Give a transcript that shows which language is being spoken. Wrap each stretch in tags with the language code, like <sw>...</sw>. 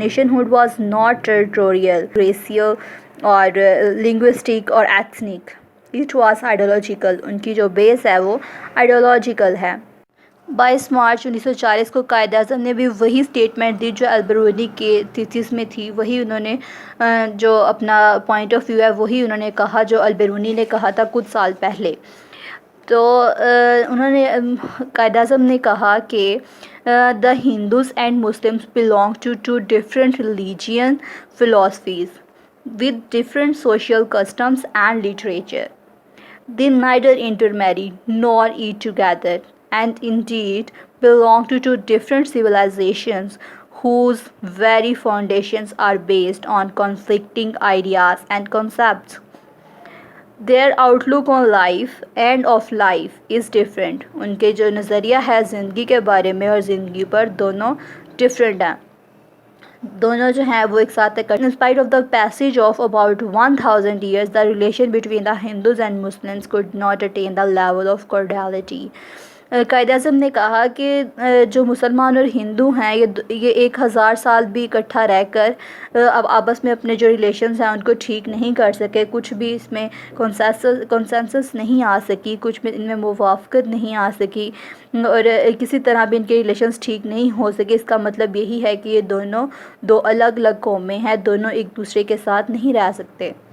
<en>hood was not territorial, racial اور linguistic اور ethnic, it was ideological,</en> <ur>ان کی جو بیس ہے وہ آئیڈیالوجیکل ہے۔ 22 مارچ 1940 کو قائد اعظم نے بھی وہی اسٹیٹمنٹ دی جو البرونی کے تھیسس میں تھی، وہی انہوں نے جو اپنا پوائنٹ آف ویو ہے وہی انہوں نے کہا جو البرونی نے کہا تھا کچھ سال پہلے۔ تو انہوں نے قائد اعظم نے کہا کہ</ur> <en>The Hindus and Muslims belong to 2 different religion philosophies with different social customs and literature. They neither intermarry nor eat together, and indeed belong to 2 different civilizations whose very foundations are based on conflicting ideas and concepts. Their outlook on life and of life is different.</en> <ur>ان کے جو نظریہ ہے زندگی کے بارے میں اور زندگی پر دونوں ڈفرینٹ ہیں، دونوں جو ہیں وہ ایک ساتھ</ur> <en>In spite of the passage of about 1000 years, the relation between the Hindus and Muslims could not attain the level of cordiality</en> <ur>Quaid Azam نے کہا کہ جو مسلمان اور ہندو ہیں یہ 1000 سال بھی اکٹھا رہ کر اب آپس میں اپنے جو ریلیشنز ہیں ان کو ٹھیک نہیں کر سکے، کچھ بھی اس میں کنسنسس نہیں آ سکی، کچھ میں ان میں موافقت نہیں آ سکی، اور کسی طرح بھی ان کے ریلیشنز ٹھیک نہیں ہو سکے۔ اس کا مطلب یہی ہے کہ یہ دونوں دو الگ الگ قومیں ہیں، دونوں ایک دوسرے کے ساتھ نہیں رہ سکتے۔</ur>